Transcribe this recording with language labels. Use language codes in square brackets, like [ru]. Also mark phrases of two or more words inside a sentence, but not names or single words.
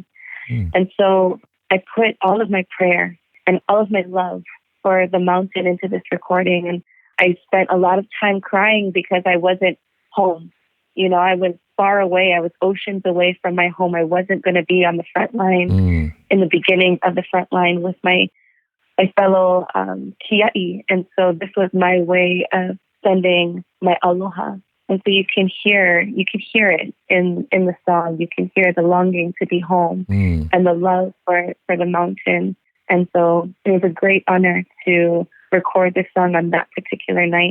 [en] And so I put all of my prayer and all of my love for the mountain into this recording, and I spent a lot of time crying because I wasn't home. I was far away. I was oceans away from my home. I wasn't going to be on the front line in the beginning of the front line with my fellow kiaʻi. And so this was my way of sending my aloha. And so you can hear it in the song. You can hear the longing to be home and the love for the mountain. And so it was a great honor to record this song on that particular night.